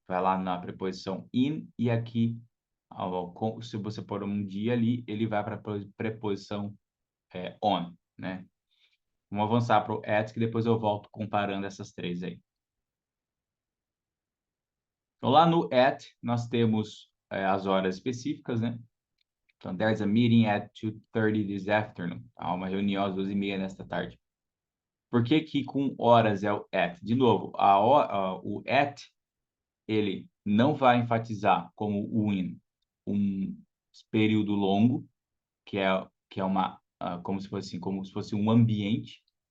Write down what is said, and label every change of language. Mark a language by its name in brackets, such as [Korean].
[Portuguese] Vai lá na preposição in e aqui, se você pôr um dia ali, ele vai para a preposição on, né? Vamos avançar para o at, que depois eu volto comparando essas três aí. Então, lá no at, nós temos as horas específicas, né? [English] Então, there's a meeting at 2:30 this afternoon. [Portuguese] Há uma reunião às 2:30 nesta tarde. Por que que com horas é o at? De novo, o at, ele não vai enfatizar como o in um período longo, que é como se fosse um ambiente.